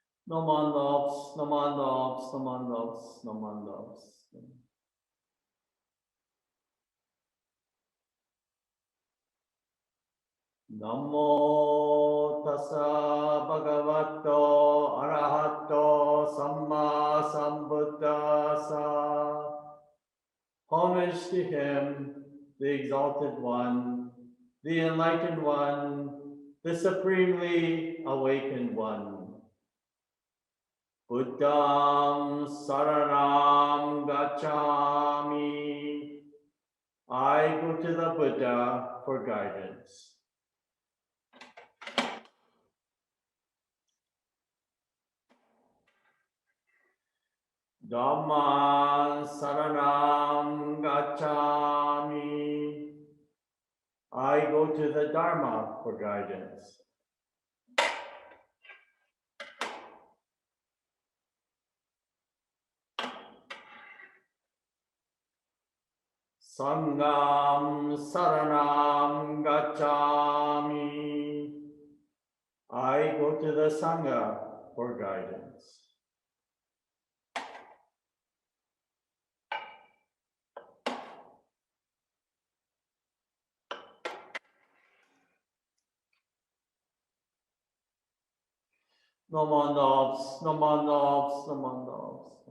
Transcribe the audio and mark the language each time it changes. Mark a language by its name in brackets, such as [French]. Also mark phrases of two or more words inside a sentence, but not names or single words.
[Pali] No man loves, no man loves, no man loves, no man loves. Namo tassa bhagavato arahato samma sambuddhassa. [English] Homage to him, the exalted one, the enlightened one, the supremely awakened one. [Pali] Buddham saranam gacchami. [English] I go to the Buddha for guidance. [Pali] Dhamma saranam gacchami. [English] I go to the Dharma for guidance. [Pali] Sangam saranam gacchami. [English] I go to the Sangha for guidance. No man loves, no man loves, no man loves.